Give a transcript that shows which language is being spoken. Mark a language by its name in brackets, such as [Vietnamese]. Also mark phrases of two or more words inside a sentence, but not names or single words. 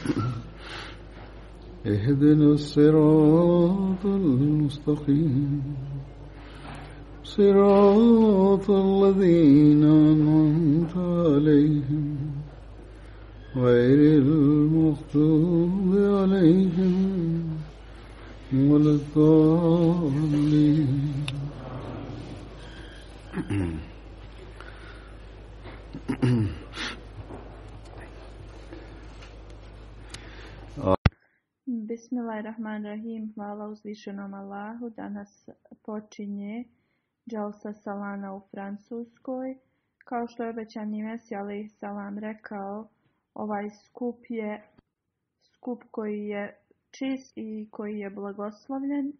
[Arabic] اهدنا الصراط المستقيم صراط الذين أنعمت عليهم غير المغضوب عليهم ولا الضالين. Bismillahirrahmanirrahim. [Bosnian] Hvala uzvišenom Allahu. Danas počinje Džalsa Salana u Francuskoj. Kao što je obećani Mesija [Arabic] عليه السلام [Bosnian] rekao, ovaj skup je skup koji je čist i koji je blagoslovljen.